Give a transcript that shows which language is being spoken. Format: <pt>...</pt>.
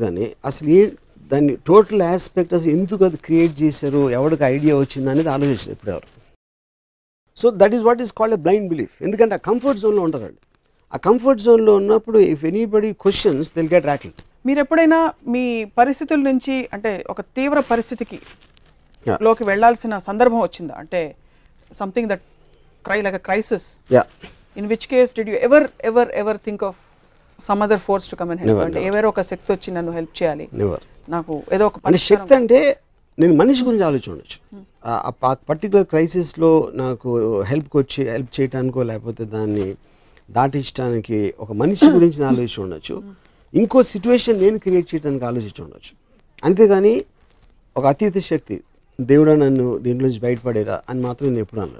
<te>కానీ అసలు దాన్ని టోటల్ ఆస్పెక్ట్ అసలు ఎందుకు అది క్రియేట్ చేశారు, ఎవరికి ఐడియా వచ్చింది అనేది ఆలోచించారు ఇప్పుడు ఎవరు.</te> <en>So that is what is called a blind belief.</en> <te>ఎందుకంటే ఆ కంఫర్ట్ జోన్లో ఉంటారు వాళ్ళు. ఆ కంఫర్ట్ జోన్లో ఉన్నప్పుడు</te> <en>If anybody questions they'll get rattled.</en> <te>మీరు ఎప్పుడైనా మీ పరిస్థితుల నుంచి అంటే ఒక తీవ్ర పరిస్థితికి లోకి వెళ్ళాల్సిన సందర్భం వచ్చిందా? అంటే</te> <en>something that like a crisis, Yeah. in which case did you ever think of some other force to come and help? Never,</en> <te>అంటే</te> <en>never.</en> <te>ఎవరో ఒక శక్తి వచ్చి నన్ను హెల్ప్ చేయాలి,</te> <en>Never.</en> <te>నాకు ఏదో ఒక అంటే శక్తి అంటే నేను మనిషి గురించి ఆలోచించవచ్చు. ఆ పర్టికులర్ క్రైసిస్లో నాకు హెల్ప్ చేయడానికో లేకపోతే దాన్ని దాటించడానికి ఒక మనిషి గురించి నేను ఆలోచించి ఉండొచ్చు. ఇంకో సిచ్యువేషన్ నేను క్రియేట్ చేయడానికి ఆలోచించి ఉండొచ్చు. అంతేగాని ఒక అతీత శక్తి దేవుడా నన్ను దీంట్లోంచి బయటపడేరా అని మాత్రం నేను ఎప్పుడు అన్నాను.</te>